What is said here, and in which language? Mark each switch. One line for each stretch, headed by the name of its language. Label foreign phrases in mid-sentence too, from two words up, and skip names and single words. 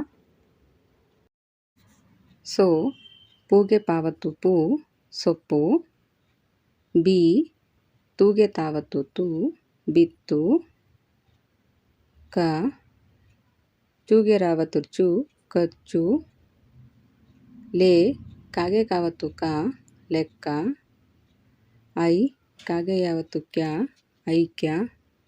Kannada: ಸೋ ಪೂಗೆ ಪಾವತ್ತು ಪೂ ಸೊಪ್ಪು. ಬಿ ತೂಗೆ ತಾವತ್ತು ತು ಬಿತ್ತು. ಕ ಚೂಗೆ ರಾವತ್ತು ಚು ಕಚ್ಚು. ಲೇ ಕಾಗೆ ಕಾವತ್ತು ಕಾ ಲೆಕ್ಕ. ಐ ಕಾಗೆ ಯಾವತ್ತು ಕ್ಯಾ ಐಕ್ಯ.